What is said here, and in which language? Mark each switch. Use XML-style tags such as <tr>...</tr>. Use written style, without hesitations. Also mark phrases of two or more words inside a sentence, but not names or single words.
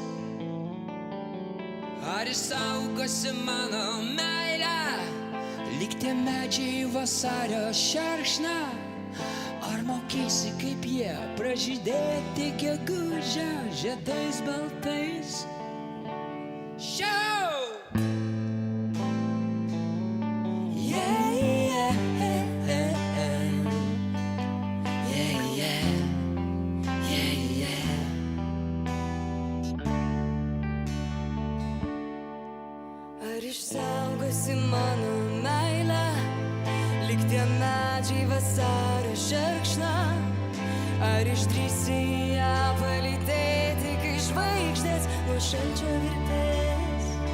<lt>Ar išsaugosi mano meilę, lyg tie medžiai vasario šerkšną? Ar mokėsi, kaip jie pražydėti gegužę žiedais baltais?</lt> <en>Show! Yeah, yeah, yeah, yeah, yeah, yeah.</en> <lt>Ar išsaugosi mano meilę, lyg tie medžiai vasario šerkšną? Ar išdrįsi ją palytėti, kai žvaigždės nuo šalčio virpės?</lt>